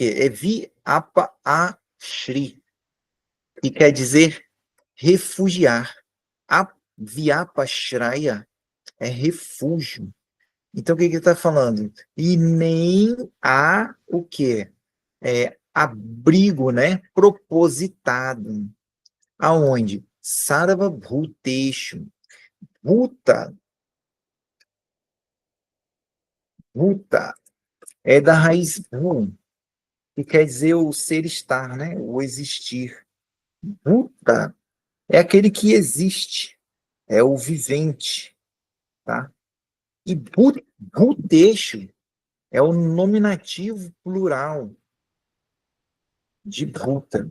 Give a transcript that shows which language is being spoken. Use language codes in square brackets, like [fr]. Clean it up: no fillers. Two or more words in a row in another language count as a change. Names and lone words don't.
[pt] É [sa] व्यप अश्रि, [pt] que quer dizer refugiar. A viapashraya é refúgio. Então, o que que ele está falando? E nem há o quê? Abrigo, né? Propositado. Aonde? [sa] सर्व भूतेषु. भूत, भूत, [pt] é da raiz bhu, que quer dizer o ser estar, né? O existir. Bhuta é aquele que existe, é o vivente, tá? E bhuteshu é o nominativo plural de bhuta.